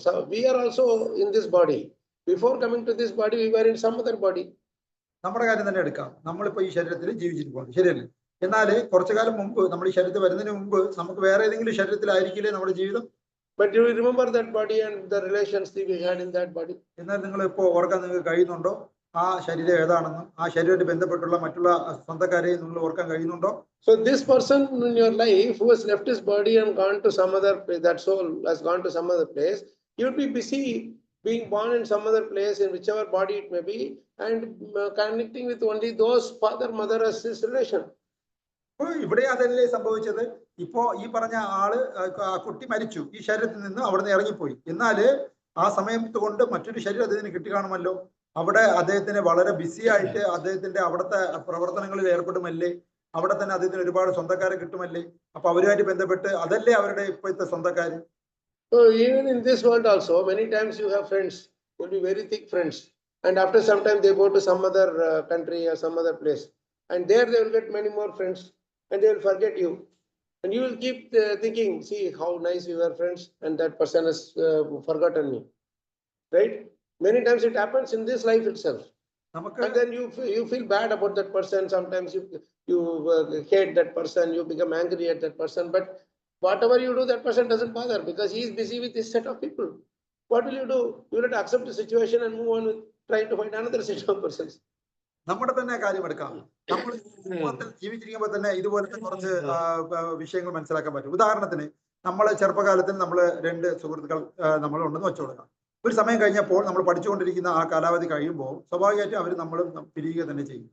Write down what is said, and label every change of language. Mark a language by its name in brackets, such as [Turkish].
[English] So we are also in this body. Before coming to this body, we were in some other body. [Malayalam] നമ്മുടെ കാര്യം തന്നെ എടുക്കാം. നമ്മളിപ്പോ ഈ ശരീരത്തിൽ ജീവിച്ചിട്ട് പോകുന്നു, ശരിയല്ലേ? എന്നാൽ കുറച്ചു കാലം മുമ്പ് നമ്മൾ ഈ ശരീരത്തിൽ വരുന്നതിന് മുമ്പ് നമുക്ക് വേറെ ഏതെങ്കിലും ശരീരത്തിലായിരിക്കില്ലേ നമ്മുടെ ജീവിതം? [English] But do you remember that body and the relations that we had in that body? [Malayalam] എന്നാൽ നിങ്ങൾ ഇപ്പോൾ ഓർക്കാൻ നിങ്ങൾക്ക് കഴിയുന്നുണ്ടോ ആ ശരീരം ഏതാണെന്നും ആ ശരീരമായിട്ട് ബന്ധപ്പെട്ടുള്ള മറ്റുള്ള സ്വന്തക്കാരെയും നിങ്ങൾ ഓർക്കാൻ കഴിയുന്നുണ്ടോ? [English] So this person in your life who has left his body and gone to some other place, that soul has gone to some other place, you would be busy being born in some other place, in whichever body it may be, and connecting with only those father, mother as his relation. [Malayalam] ഇവിടെ അതല്ലേ സംഭവിച്ചത്? ഇപ്പോ ഈ പറഞ്ഞ ആള് ആ കുട്ടി മരിച്ചു, ഈ ശരീരത്തിൽ നിന്ന് അവിടുന്ന് ഇറങ്ങിപ്പോയി. എന്നാല് ആ സമയത്ത് കൊണ്ട് മറ്റൊരു ശരീരം അദ്ദേഹത്തിന് കിട്ടി കാണുമല്ലോ. അവിടെ അദ്ദേഹത്തിന് വളരെ ബിസി ആയിട്ട് അദ്ദേഹത്തിന്റെ അവിടുത്തെ പ്രവർത്തനങ്ങളിൽ ഏർപ്പെടുമല്ലേ, അവിടെ തന്നെ അദ്ദേഹത്തിന് ഒരുപാട് സ്വന്തക്കാരെ കിട്ടുമല്ലേ. അപ്പൊ അവരുമായിട്ട് ബന്ധപ്പെട്ട് അതല്ലേ അവരുടെ ഇപ്പോഴത്തെ സ്വന്തക്കാര്. [English] So even in this world also, many times you have friends, will be very thick friends, and after some time they go to some other country or some other place, and there they will get many more friends, and they will forget you, and you will keep thinking, see how nice we were friends, and that person has forgotten me, right? Many times it happens in this life itself, [Malayalam] നമുക്ക് [English] and then you feel bad about that person. Sometimes you hate that person, you become angry at that person, but whatever you do, that person doesn't bother because he is busy with this set of people. What will you do? You will have to accept the situation and move on with trying to find another set of persons. [Malayalam] നമ്മുടെ തന്നെ കാര്യം എടുക്കാം. നമ്മൾ സമൂഹത്തിൽ ജീവിച്ചിരിക്കുമ്പോൾ തന്നെ ഇതുപോലത്തെ കുറച്ച് വിഷയങ്ങൾ മനസ്സിലാക്കാൻ പറ്റും. ഉദാഹരണത്തിന് നമ്മൾ ചെറുപ്പകാലത്തിൽ നമ്മൾ രണ്ട് സുഹൃത്തുക്കൾ നമ്മൾ ഉണ്ടെന്ന് വെച്ചുകൊടുക്കാം. ഒരു സമയം കഴിഞ്ഞപ്പോൾ നമ്മൾ പഠിച്ചുകൊണ്ടിരിക്കുന്ന ആ കാലാവധി കഴിയുമ്പോൾ സ്വാഭാവികമായിട്ടും അവർ നമ്മളും പിരിയുക തന്നെ ചെയ്യും.